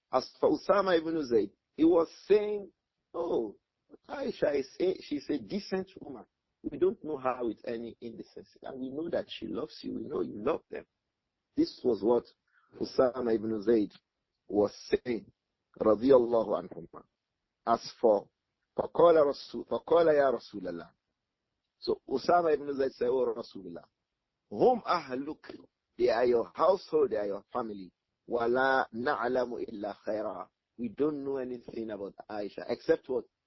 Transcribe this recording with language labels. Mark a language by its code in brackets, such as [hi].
[en] As for Usama ibn Zayd, he was saying, oh, Aisha she's a decent woman. We don't know her with any indecency. And we know that she loves you. We know you love them. This was what Usama ibn Zayd was saying, [ar] radiyallahu anhuma. [en] As for [ar] فَقَالَ يَا رَسُولَ اللَّهِ. [en] So Usama ibn Zayd said, oh Rasulullah, [ar] hum ahluk, [en] they are your household, they are your family. [ar] وَلَا نَعْلَمُ إِلَّا خَيْرًا. [en] We don't know anything about Aisha except what?